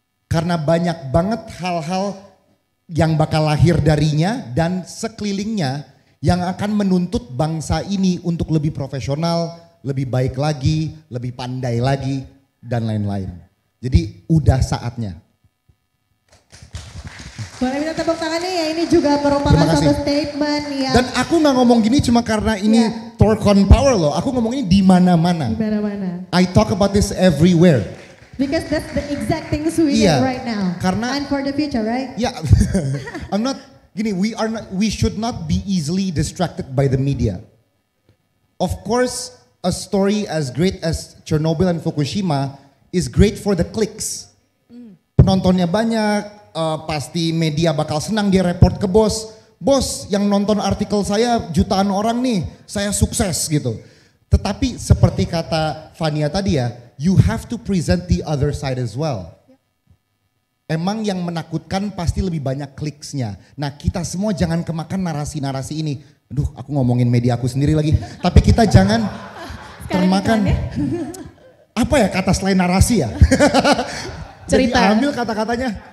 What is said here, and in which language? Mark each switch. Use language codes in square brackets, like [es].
[id] Karena banyak banget hal-hal yang bakal lahir darinya dan sekelilingnya yang akan menuntut bangsa ini untuk lebih profesional, lebih baik lagi, lebih pandai lagi, dan lain-lain. Jadi udah saatnya. Boleh minta tepuk tangannya ya, ini juga merupakan satu statement ya. Dan aku nggak ngomong gini cuma karena ini Torque on Power loh, aku ngomong ini di mana-mana. Di mana-mana. [en] I talk about this everywhere. Because that's the exact things we need right now. [id] Karena [en] and for the future, right? Yeah, I'm not [id] gini. [en] We should not be easily distracted by the media. Of course, a story as great as Chernobyl and Fukushima is great for the clicks. [id] Penontonnya banyak, pasti media bakal senang dia report ke bos. Bos, yang nonton artikel saya jutaan orang nih, saya sukses gitu. Tetapi seperti kata Fania tadi ya, [en] you have to present the other side as well. [id] Emang yang menakutkan pasti lebih banyak kliksnya. Nah kita semua jangan kemakan narasi-narasi ini. Aduh aku ngomongin media aku sendiri lagi. Tapi kita jangan termakan. Apa ya kata selain narasi ya? Cerita. Jadi ambil kata-katanya.